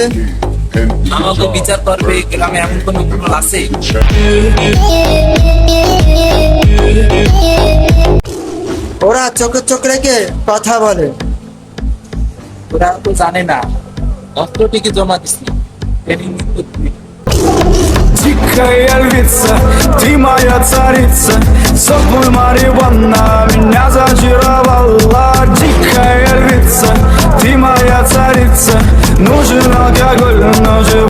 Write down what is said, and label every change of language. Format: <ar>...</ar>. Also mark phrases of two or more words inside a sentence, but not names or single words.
<bn>আমাকে বিচার করবে গ্রামে এমন কোন প্রবল আছে? ওরা চোখে চোখ রেখে কথা বলে। ওরা তো জানে না অস্ত্র টিকে জমা দিচ্ছি, ট্রেনিং করতে।</bn> <ru>Дикая львица, ты моя царица, собой Мариванна меня зачаровала. Дикая львица, ты моя царица, нужен алкоголь, нужен</ru>